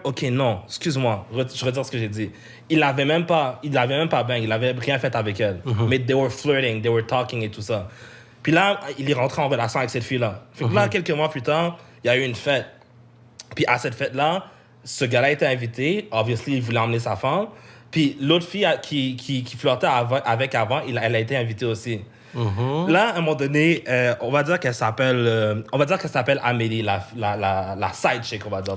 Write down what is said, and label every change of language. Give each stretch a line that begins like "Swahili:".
French: OK, non, excuse-moi, je retire ce que j'ai dit. Il l'avait même pas bang, il avait rien fait avec elle. Mais
English: they were flirting, they were talking
French: et tout ça. Puis là, il est rentré en relation avec cette fille-là. Fait que là, quelques mois plus tard, il y a eu une fête. Puis à cette fête-là, ce gars-là était invité. Obviously, il voulait emmener sa femme. Puis l'autre fille qui flirtait avec avant, elle a été invitée aussi. Là, à un moment donné, on va dire qu'elle s'appelle Amélie, la side chick, on va dire.